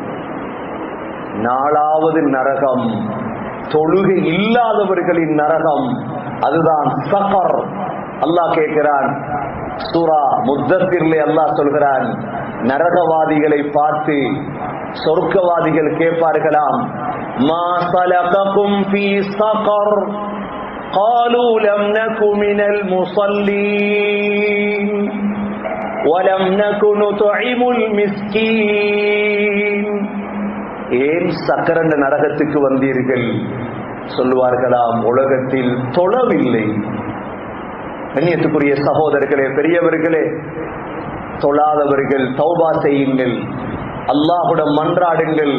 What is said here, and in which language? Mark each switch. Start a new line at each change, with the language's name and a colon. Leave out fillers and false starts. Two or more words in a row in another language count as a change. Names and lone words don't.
Tamil: 4வது நரகம் தொழுகை இல்லாதவர்களின் நரகம், அதுதான் சஃபர். அல்லாஹ் கேட்கிறான், சூரா முத்தஸிர்லே அல்லாஹ் சொல்கிறான், நரகவாதிகளை பார்த்து சொர்க்கவாதிகள் கேட்பார்களாம்,
Arabic: ما سلككم في سقر قالوا لم نك من المصلين ولم نك نطعم المسكين.
Tamil: ஏன் சக்கர நரகத்துக்கு வந்தீர்கள்? சொல்லுவார்களாம், உலகத்தில் தொழவில்லை. கண்ணியத்துக்குரிய சகோதரர்களே, பெரியவர்களே, தொழாதவர்கள் தௌபா செய்யுங்கள், அல்லாஹ்வுடன் மன்றாடுங்கள்.